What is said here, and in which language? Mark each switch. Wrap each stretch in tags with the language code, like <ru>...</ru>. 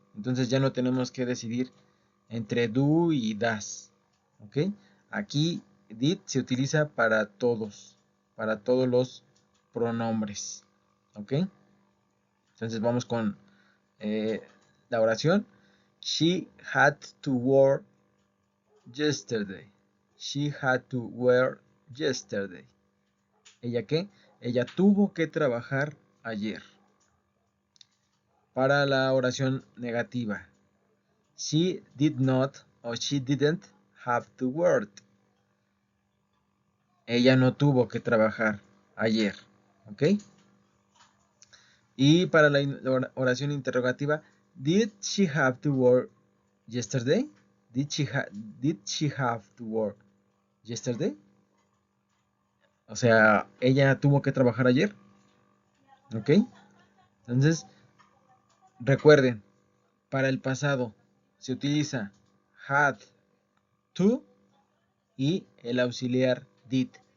<es>Entonces ya no tenemos que decidir entre do y das. ¿Ok? Aquí did se utiliza para todos los pronombres. ¿Ok? Entonces vamos con la oración.</es> <en>She had to work yesterday. She had to work yesterday.</en> <es>¿Ella qué? Ella tuvo que trabajar ayer. Para la oración negativa.</es> <en>She did not or she didn't have to work.</en> <es>Ella no tuvo que trabajar ayer. ¿Ok? Y para la oración interrogativa,</es> <en>did she have to work yesterday? Did she have to work yesterday?</en> <es>O sea, ella tuvo que trabajar ayer. ¿Ok? Entonces, recuerden, para el pasado se utiliza had to y el auxiliar did.</es>